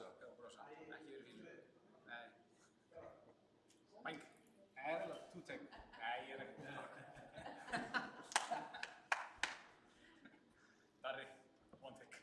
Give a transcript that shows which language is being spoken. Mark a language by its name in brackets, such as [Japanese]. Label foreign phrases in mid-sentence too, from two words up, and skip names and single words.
[Icelandic] Ekki verið fíl. Nei. Bang. Nei, það er [English] two take. [Icelandic] Nei, ég er ekki. Darri, [English] one take.